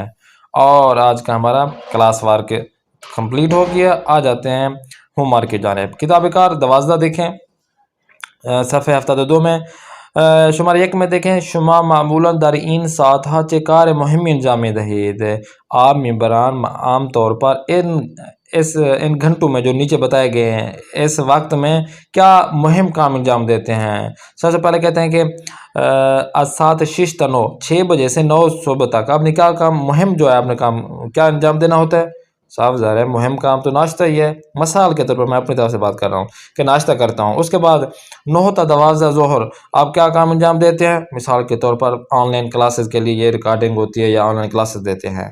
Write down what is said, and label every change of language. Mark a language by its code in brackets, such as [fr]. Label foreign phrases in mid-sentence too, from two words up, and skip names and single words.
[ur] اور آج کا ہمارا کلاس وار کے کمپلیٹ ہو گیا۔ آ جاتے ہیں [en] home work [ur] کی جانب۔ [fa] کتاب کار [ur] 12 دیکھیں، صفحہ 72 میں شمار 1 میں دیکھیں، [fa] شما معمولا در این ساعتها چه کار مهمی انجام دهید، [ur] آپ ممبران عام طور پر ان گھنٹوں میں جو نیچے بتائے گئے ہیں اس وقت میں کیا مہم کام انجام دیتے ہیں۔ سب سے پہلے کہتے ہیں کہ [fa] از ساعت 6 تا 9، [ur] 6 بجے سے 9 صبح تک آپ نے کیا کام، مہم جو ہے آپ نے کام کیا انجام دینا ہوتا ہے؟ صاف ظاہر ہے مہم کام تو ناشتہ ہی ہے، مثال کے طور پر میں اپنی طرف سے بات کر رہا ہوں کہ ناشتہ کرتا ہوں۔ اس کے بعد 9 تا 12 ظہر آپ کیا کام انجام دیتے ہیں؟ مثال کے طور پر [en] online classes [ur] کے لیے یہ ریکارڈنگ ہوتی ہے یا [en] online classes [ur] دیتے ہیں۔